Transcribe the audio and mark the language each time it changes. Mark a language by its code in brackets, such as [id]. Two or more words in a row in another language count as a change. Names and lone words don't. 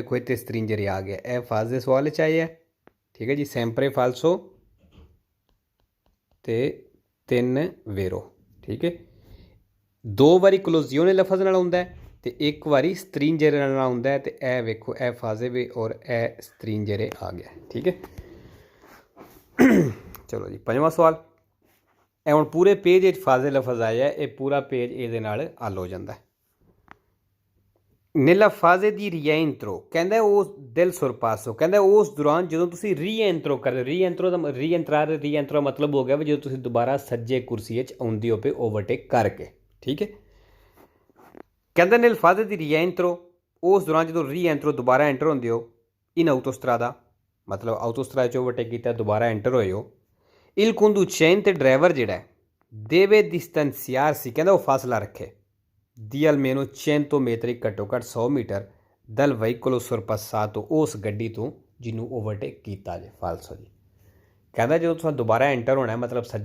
[pa] ਵੇਖੋ ਇੱਥੇ ਸਤ੍ਰਿੰਜੇਰੇ ਆ ਗਿਆ ਯਹ ਫਾਜੇ ਸਵਾਲ ਚ ਆਇਆ ਠੀਕ ਹੈ ਜੀ [it] sempre falso [pa] ਤੇ ਤਿੰਨ ਵੇਰੋ ਠੀਕ ਹੈ ਦੋ ਬਾਰੀ ਕਲੋਜੀਓਨੇ ਲਫ਼ਜ਼ ਨਾਲ ਹੁੰਦਾ ਹੈ ਤੇ ਇੱਕ ਬਾਰੀ ਸਤ੍ਰਿੰਜੇਰੇ ਨਾਲ ਹੁੰਦਾ ਹੈ ਤੇ ਏ ਵੇਖੋ ਏ ਫਾਜੇ ਵੇ ਔਰ ਏ ਸਤ੍ਰਿੰਜੇਰੇ ਆ ਗਿਆ ਠੀਕ ਹੈ। ਚਲੋ ਜੀ ਪੰਜਵਾਂ ਸਵਾਲ ਏ ਹੁਣ ਪੂਰੇ ਪੇਜ ਵਿੱਚ ਫਾਜੇ ਲਫ਼ਜ਼ ਆਇਆ ਯੇ ਪੂਰਾ ਪੇਜ ਇਹਦੇ ਨਾਲ ਹੱਲ ਹੋ ਜਾਂਦਾ ਹੈ। [it] nella fase di rientro [pa] ਕਹਿੰਦਾ ਉਸ [it] del sorpasso [pa] ਕਹਿੰਦਾ ਉਸ ਦੌਰਾਨ ਜਦੋਂ ਤੁਸੀਂ ਰੀਐਂਟਰੋ ਕਰਦੇ ਰੀਐਂਟਰਾ ਮਤਲਬ ਹੋ ਗਿਆ ਵੀ ਜਦੋਂ ਤੁਸੀਂ ਦੁਬਾਰਾ ਸੱਜੇ ਕੁਰਸੀ 'ਚ ਆਉਂਦੇ ਹੋ ਪਏ ਓਵਰਟੇਕ ਕਰਕੇ ਠੀਕ ਹੈ ਕਹਿੰਦਾ [it] nel fase di rientro [pa] ਉਸ ਦੌਰਾਨ ਜਦੋਂ ਰੀਐਂਟਰੋ ਦੁਬਾਰਾ ਐਂਟਰ ਹੁੰਦੇ ਹੋ [it] in autostrada [pa] ਮਤਲਬ ਆਟੋਸਟਰਾਦਾ 'ਚ ਓਵਰਟੇਕ ਕੀਤਾ ਦੁਬਾਰਾ ਐਂਟਰ ਹੋਏ ਹੋ [it] il conducente [pa] ਡਰਾਈਵਰ ਜਿਹੜਾ [it] deve distanziarsi [pa] ਕਹਿੰਦਾ ਉਹ ਫਾਸਲਾ ਰੱਖੇ ਦੀ almeno 100 ਮੀਟਰ ਘੱਟੋ ਘੱਟ 100 ਮੀਟਰ [it] dal veicolo sorpassato [pa] ਉਸ ਗੱਡੀ ਤੋਂ ਜਿਹਨੂੰ ਓਵਰਟੇਕ ਕੀਤਾ ਜੇ ਫਾਲਸੋ ਜੀ ਕਹਿੰਦਾ ਜਦੋਂ ਤੁਸੀਂ ਦੁਬਾਰਾ ਐਂਟਰ ਹੋਣਾ ਮਤਲਬ ਸੱਜੇ